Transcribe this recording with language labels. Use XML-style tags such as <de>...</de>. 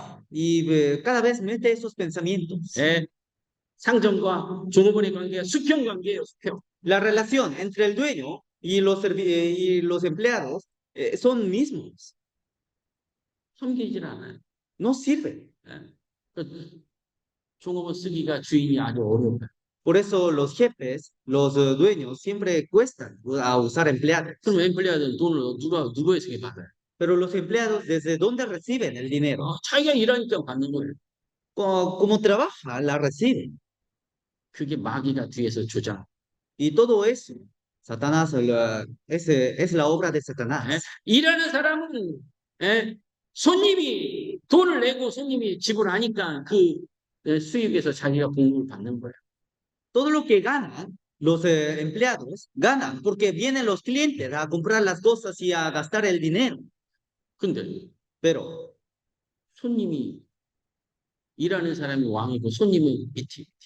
<es>Y cada vez mete esos pensamientos.</es> <ko>상점과 종업원의 관계가 수평 관계예요. 수평.</ko> <es>La relación entre el dueño y los empleados son mismos.</es> <ko>섬기질 않아요.</ko> <es>No sirven.</es> <ko>종업원 쓰기가 주인이 아주 어려워요.</ko> <es>Por eso los jefes, los dueños siempre cuestan a usar empleados.</es> <ko>그럼 emplea들은 돈을 누구에게 받아요?</ko> <es>Pero los empleados, ¿desde dónde reciben el dinero?</es> <ko>자기가 일하니까 받는 거예요.</ko> <es>Como trabaja, la reciben.</es> <ko>그게 마귀가 뒤에서 조장.</ko> <es>Y todo eso, Satanás, es la obra de Satanás.</es> <ko>일하는 사람은 손님이 돈을 내고 손님이 지불하니까 그 수입에서 자기가 공급을 받는 거예요.</ko> <es>Todo lo que ganan los empleados, ganan porque vienen los clientes a comprar las cosas y a gastar el dinero.</es> <ko>근데</ko> <es>Pero</es> <ko>손님이 일하는 사람이 왕이고 손님은 밑에.</ko>